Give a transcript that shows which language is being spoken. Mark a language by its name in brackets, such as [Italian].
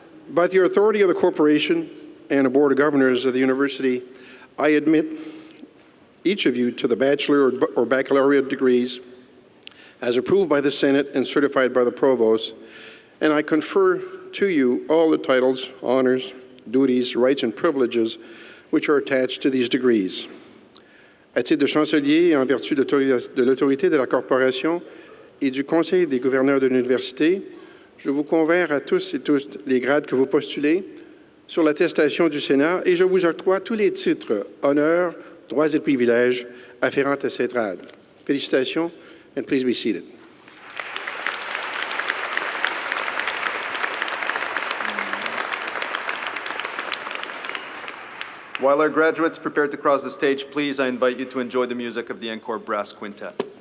[English] By the authority of the corporation and the Board of Governors of the University, I admit each of you to the Bachelor or Baccalaureate degrees as approved by the Senate and certified by the Provost, and I confer to you all the titles, honors, duties, rights, and privileges which are attached to these degrees. [French] À titre de chancelier et en vertu de l'autorité de la corporation et du Conseil des gouverneurs de l'Université, je vous confère à tous et toutes les grades que vous postulez sur l'attestation du Sénat et je vous octroie tous les titres, honneurs, droits et privilèges afférents à ces grades. Félicitations, [English] and please be seated. While our graduates prepare to cross the stage, please, I invite you to enjoy the music of the Encore Brass Quintet.